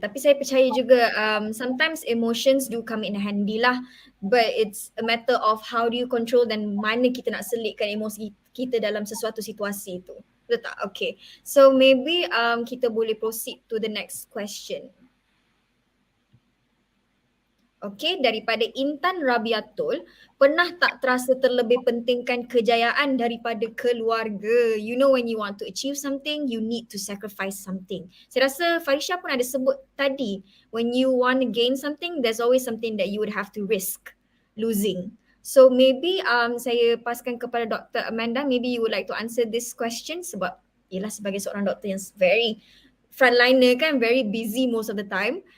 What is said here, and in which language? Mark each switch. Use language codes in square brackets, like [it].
[ms] Tapi saya percaya juga [en] sometimes emotions do come in handy lah. But it's a matter of how do you control [ms] dan mana kita nak selitkan emosi kita dalam sesuatu situasi tu. Betul tak? Okay. [en] So maybe [ms] kita boleh [en] proceed to the next question. [ms] Okay, daripada Intan Rabiatul, pernah tak terasa terlebih pentingkan kejayaan daripada keluarga? [en] You know when you want to achieve something, you need to sacrifice something. [ms] Saya rasa Farisha pun ada sebut tadi, [en] when you want to gain something, there's always something that you would have to risk losing. So maybe [ms] saya paskan kepada [en] Dr. Amanda, maybe you would like to answer this question [ms] sebab ialah sebagai seorang doktor yang [en] very frontliner kan, very busy most of the time.